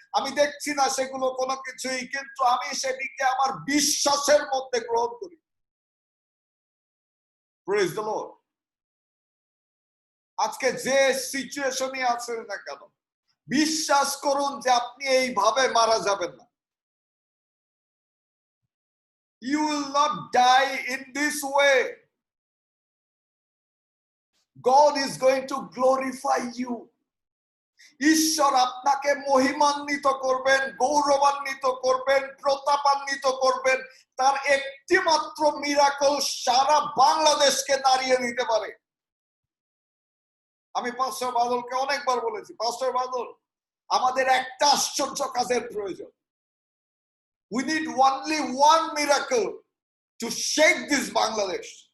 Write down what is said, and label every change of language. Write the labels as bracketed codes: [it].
[bn] আমি দেখছি না সেগুলো কোনো কিছুই, কিন্তু আমি সেটিকে আমার বিশ্বাসের মধ্যে গ্রহণ করি। Praise the Lord. আজকে যে সিচুয়েশনে আছেন না কেন, বিশ্বাস করুন যে আপনি এইভাবে মারা যাবেন না। [en] You will not die in this way. God is going to glorify you. [bn] ঈশ্বর আপনাকে মহিমান্বিত করবেন, গৌরবান্বিত করবেন, প্রতাপান্বিত করবেন। তার একটি মাত্র মিরাকল সারা বাংলাদেশকে দাঁড়িয়ে দিতে পারে। আমি পাস্টর বাদলকে অনেকবার বলেছি, পাস্টর বাদল, আমাদের একটা আশ্চর্য কাজের প্রয়োজন। [en] We need only one miracle to shake this Bangladesh.